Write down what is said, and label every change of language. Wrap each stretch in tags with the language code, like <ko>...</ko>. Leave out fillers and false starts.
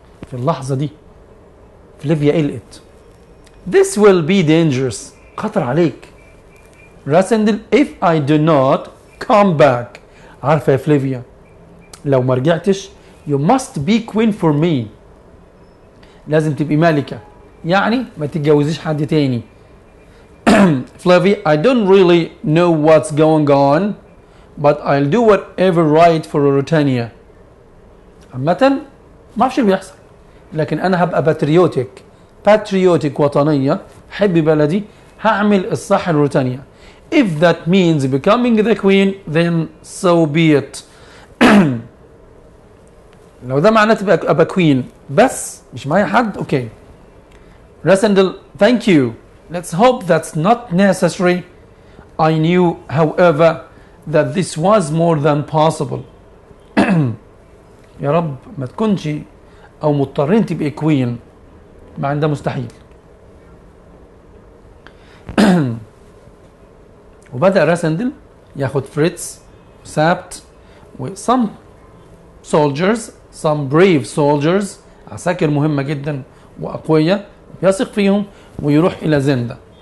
<ar>في اللحظه دي فلافيا قلقت.</ar> <en>This will be dangerous.</en> <ar>خطر عليك.</ar> <en>راسندل if I do not come back.</en> <ar>عارفه يا فلافيا لو ما رجعتش</ar> <en>you must be queen for me.</en> <ar>لازم تبقي ملكه يعني ما تتجوزيش حد تاني.</ar> <en>Flavia, I don't really know what's going on, but I'll do whatever right for Ruritania.</en> <ar>عامة ما اعرفش اللي بيحصل لكن انا هبقى باتريوتيك وطنية حب بلدي هعمل الصح لروتانيا.</ar> <en>If that means becoming the queen then so be it.</en> <ar>لو ده معناه تبقى ابقى كوين بس مش معايا حد اوكي.</ar> <en>Rasendel, thank you. Let's hope that's not necessary. I knew, however, that this was more than possible.</en> <ar>يا رب ما تكونش أو مضطرين تبقى كوين مع ده مستحيل. وبدأ راسندل ياخد فريتز وسابت و</ar> <en>some soldiers, some brave soldiers</en> <ar>عساكر مهمة جدا وأقوياء يثق فيهم ويروح الى زندا.</ar>